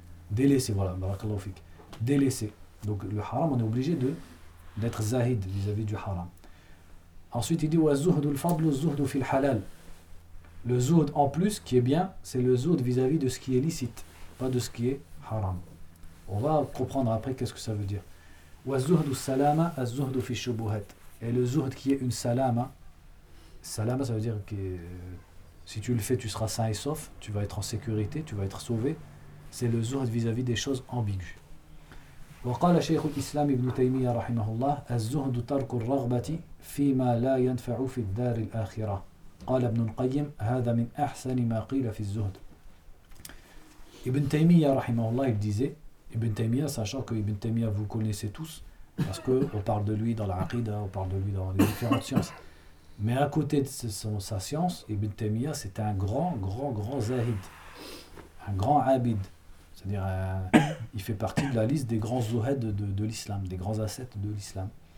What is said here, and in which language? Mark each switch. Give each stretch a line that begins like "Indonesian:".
French: Délaisser, voilà, barakallahu fik. Délaisser. Donc le haram, on est obligé d'être zahid vis-à-vis du haram. Ensuite, il dit,
Arabic: wa zuhdul fadl, zuhdu fil halal.
French: Le zuhd en plus, qui est bien, c'est le zuhd vis-à-vis de ce qui est licite, pas de ce qui est haram. On va comprendre après qu'est-ce que ça veut dire.
Arabic: وَالزُّهْدُ السَّلَامَ الزُّهْدُ فِي الشُّبُهَتِ.
French: Et le zuhd qui est une salama, salama ça veut dire que si tu le fais, tu seras sain et sauf, tu vas être en sécurité, tu vas être sauvé. C'est le zuhd vis-à-vis des choses ambiguës.
Arabic: وَقَالَ شَيْخُ الْإِسْلَامِ ابْنُ تَيْمِيَّةَ رَحِمَهُ اللَّهِ الزُّهْدُ تَرْكُ الرَّغْبَةِ فِي مَا لَا يَنْفَعُ فِي الدَّارِ الْآخِرَةِ. قال ابن القيم هذا من أحسن ما قيل في الزهد.
French: Ibn Taymiyyah رحمه الله il disait, Ibn Taymiyyah, sachant que Ibn Taymiyyah vous connaissez tous, parce que on parle de lui dans l'aqida, on parle de lui dans les différentes sciences, mais à côté de sa science, Ibn Taymiyyah c'était un grand zahid, un grand abid, c'est-à-dire il fait partie de la liste des grands zuhed de l'islam, des grands ascètes de l'islam.